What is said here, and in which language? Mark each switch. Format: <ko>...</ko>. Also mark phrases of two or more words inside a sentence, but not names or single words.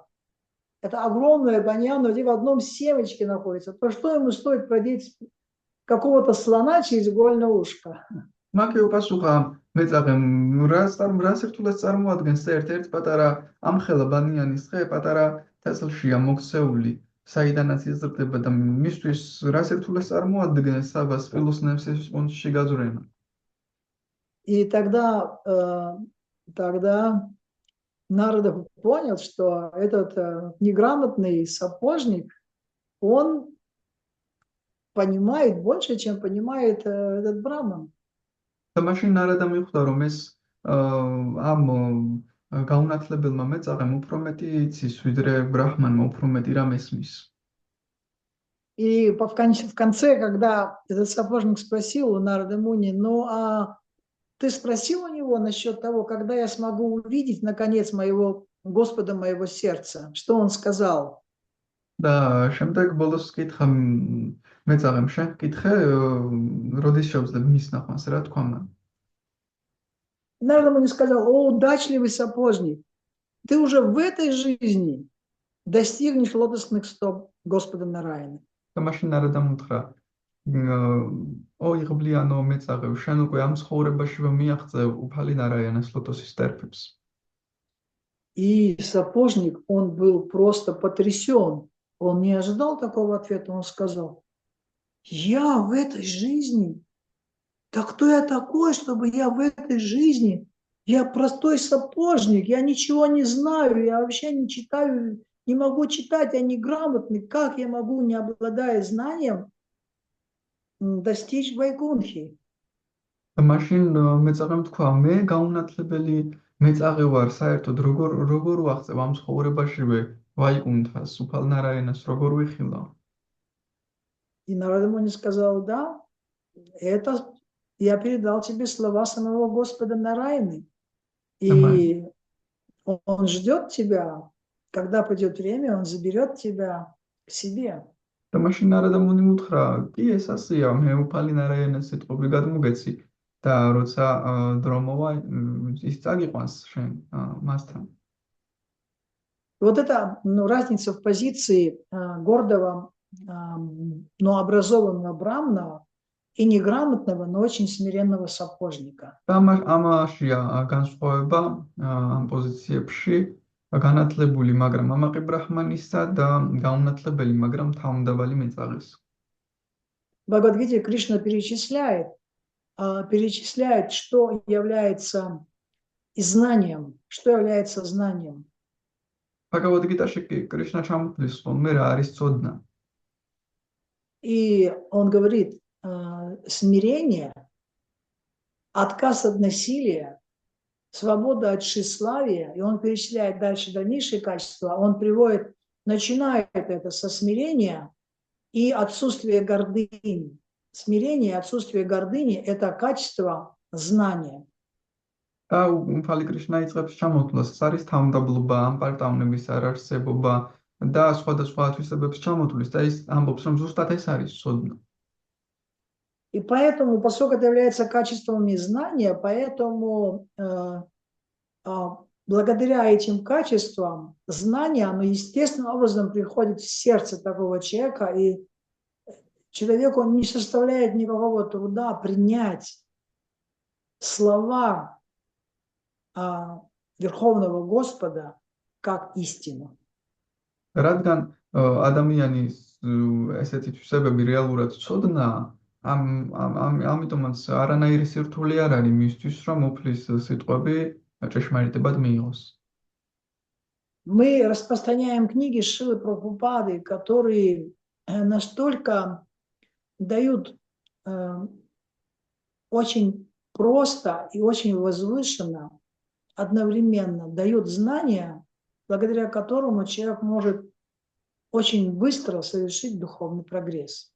<ru>Это огромное баньяновое дерево в одном семечке находится. То что ему стоит продеть какого-то слона через игольное ушко?</ru> <ka>მაკე უპასუხა მეწაღემ რა სირთულეს წარმოადგენს ერთ პატარა ამხელა ბანიანის ხე პატარა თესლშია მოქცეული საიდანაც იზრდება და მისთვის რა სირთულეს წარმოადგენს საბას სპილოს ნემსის ყუნჩში გაძვრენა.</ka> <ru>И тогда Нарада понял, что этот неграмотный сапожник, он понимает больше, чем понимает этот браман.</ru> <ka>და მაშინ ნარადა მიხვდა რომ ეს ამ გაუნათლებელმა მეწაღემ უფრო მეტი იცის ვიდრე ბრაჰმანმა უფრო მეტი რამ ესმის.</ka> <ru>И в конце, когда этот сапожник спросил у Нарады Муни, ну а ты спросил у него насчет того, когда я смогу увидеть, наконец, моего Господа, моего сердца? Что он сказал? Да,</ru> <ka>შემდეგ ბოლოს კითხა მეწაღემ შენ კითხე როდის შევძლებ მის ნახვას რა თქვა მან.</ka> <ru>Нарада Муни сказал, о, удачливый сапожник, ты уже в этой жизни достигнешь лотосных стоп Господа Нараяна.</ru> <ka>და მაშინ ნარადამ უთხრა ო იღბლიანო მეწაღევ შენ უკვე ამ ცხოვრებაშივე მიაღწევ უფალი ნარაიანას ლოტოსის ტერფებს.</ka> <ru>И сапожник, он был просто потрясен. Он не ожидал такого ответа. Он сказал, я в этой жизни? Да кто я такой, чтобы я в этой жизни? Я простой сапожник, я ничего не знаю, я вообще не читаю, не могу читать, я неграмотный. Как я могу, не обладая знанием, достичь Вайкунхи?</ru> <ka>მაშინ მეწაღემ თქვა მე გაუნათლებელი მეწაღე ვარ საერთოდ როგორ ვახცევ ამ ცხოვრებაშივე ვაიკუნთას უფალ ნარაიანას როგორ ვიხილავ.</ka> <ru>И Нарада Муни сказал, да, это я передал тебе слова самого Господа Нараяны. И он ждет тебя, когда придет время, он заберет тебя к себе.</ru> <ka>და მაშინ ნარადა მუნი უთხრა კი ეს ასეა მე უფალი ნარაიანას სიტყვები გადმოგეცი და როცა დრო მოვა ის წაგიყვანს შენ მასთან.</ka> <ru>Вот это разница в позиции гордого, но образованного брамна и неграмотного, но очень смиренного сапожника.</ru> <ka>და ამაშია განსხვავება ამ პოზიციებში განათლებული, მაგრამ ამაყი ბრაჰმანისა და გაუნათლებელი, მაგრამ თავმდაბალი მეწაღის.</ka> <ru>В Бхагавад-гите Кришна перечисляет, что является знанием, что является знанием.</ru> <ka>Бхагавад-гитაში კი კრიშნა ჩამოთვლის ხოლმე რა არის ცოდნა.</ka> <ru>И он говорит, смирение, отказ от насилия, свобода от тщеславия, и он перечисляет дальше дальнейшие качества, он приводит, начинает это со смирения и отсутствия гордыни. Смирение и отсутствие гордыни – это качество знания.</ru> <ka>და უფალი კრიშნა იწყებს ჩამოთვლას, ეს არის თავმდაბლობა, ამპარტავნების არარსებობა და სხვადასხვა თვისებებს ჩამოთვლის და ის ამბობს, რომ ზუსტად ეს არის ცოდნა.</ka> <ru>И поэтому, поскольку это является качествами знания, поэтому благодаря этим качествам знание, оно естественным образом приходит в сердце такого человека, и Человеку не составляет никакого труда принять слова Верховного Господа как истину.</ru> <ka>რადგან ადამიანის ესეთი თვისებები რეალურად ცოდნაა, ამიტომაც არანაირი სირთულე არ არის მისთვის, რომ უფლის სიტყვები ჭეშმარიტებად მიიღოს.</ka> <ru>Мы распространяем книги Шрилы Прабхупады, которые настолько дают очень просто и очень возвышенно, одновременно дают знания, благодаря которому человек может очень быстро совершить духовный прогресс.</ru>